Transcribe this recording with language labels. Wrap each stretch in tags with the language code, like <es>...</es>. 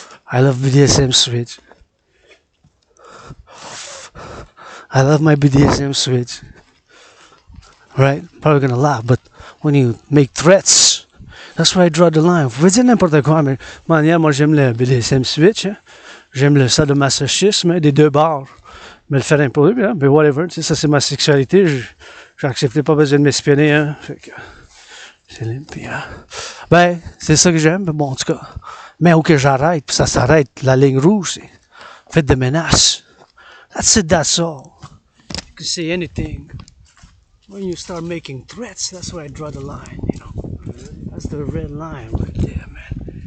<en>I love BDSM switch. I love my BDSM switch. Right? Probably gonna laugh, but when you make threats, that's where I draw the line.</en> <fr>Vous pouvez dire n'importe quoi, mais manière, moi j'aime le BDSM switch. Hein? J'aime le sadomasochisme hein, des deux bords. Mais le faire imposer, hein? Mais whatever, tu sais, ça c'est ma sexualité. J'ai accepté, pas besoin de m'espionner. Hein? Fait que c'est limpide. Hein? Ben, c'est ça que j'aime. Bon, en tout cas. Mais ok, j'arrête, puis ça s'arrête. La ligne rouge, c'est faites de menaces.</fr> <en>That's it, that's all. You can say anything. When you start making threats, that's where I draw the line, you know. That's the red line right there, man.</en>